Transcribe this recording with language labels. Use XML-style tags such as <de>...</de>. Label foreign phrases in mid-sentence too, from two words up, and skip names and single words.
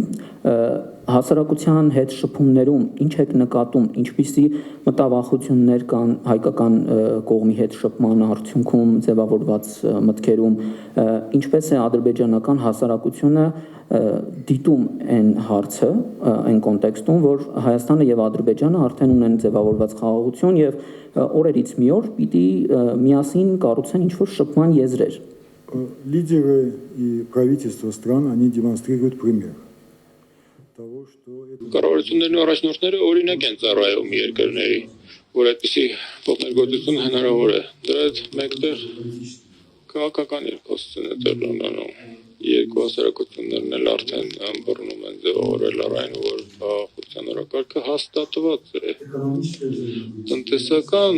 <hy>հասարակության հետ շփումներում ինչ եք նկատում, ինչպիսի մտավախություններ կան հայկական կողմի հետ շփման արդյունքում ձևավորված մտքերում, ինչպես է ադրբեջանական հասարակությունը դիտում այն հարցը, այն կոնտեքստում, որ Հայաստանը եւ Ադրբեջանը արդեն ունեն ձևավորված խաղաղություն եւ օրերից մի օր պիտի միասին կառուցեն ինչ-որ շփման եզրեր։</hy> <ru>Лидеры и правительства стран, они демонстрируют пример того, что...</ru> <hy>Կառավարություններն ու առաջնորդները օրինակ են ծառայում երկրների, որ այդպիսի փոխներգործություն հնարավոր է։ Դրա հետ մեկտեղ քաղաքական երկխոսություն է տեղի ունենում։ Երկու հասարակություններն էլ արդեն ըմբռնում են ձևավորել այն, որ խաղաղության օրակարգը հաստատված է։ Տնտեսական</hy>